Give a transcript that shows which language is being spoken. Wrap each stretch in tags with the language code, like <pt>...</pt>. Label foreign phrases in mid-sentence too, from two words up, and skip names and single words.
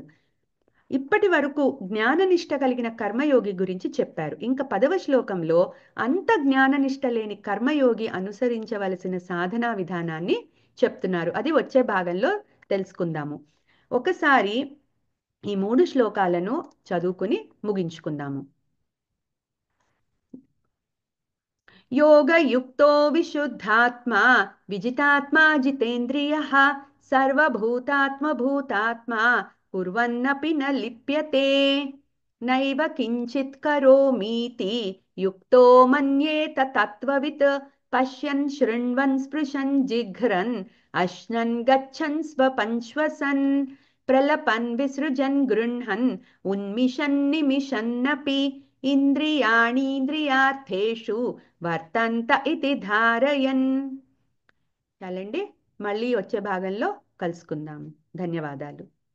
<te>ఇప్పటి వరకు జ్ఞాననిష్ట కలిగిన కర్మయోగి గురించి చెప్పారు. ఇంకా 10వ శ్లోకంలో అంత జ్ఞాననిష్ట లేని కర్మయోగి అనుసరించవలసిన సాధనా విధానాన్ని చెప్తున్నారు. అది వచ్చే భాగంలో తెలుసుకుందాము. ఒకసారి ఈ 3 శ్లోకాలను చదువుకుని ముగించుకుందాము.</te> <sa>योगयुक्तो विशुद्धात्मा विजितात्मा जितेन्द्रियः सर्वभूतात्मभूतात्मा कुर्वन्नपि न लिप्यते नैव किञ्चित् करोमीति युक्तो मन्येत तत्त्ववित् पश्यन् शृण्वन् स्पृशन् जिघ्रन् अश्नन् गच्छन् स्वपन् श्वसन् प्रलपन् विसृजन् गृह्णन् उन्मिषन् निमिषन्नपि ఇంద్రియాణీంద్రియార్థేషు వర్తంత ఇతి ధారయన్.</sa> <te>చాలండి, మళ్ళీ వచ్చే భాగంలో కలుసుకుందాం. ధన్యవాదాలు.</te>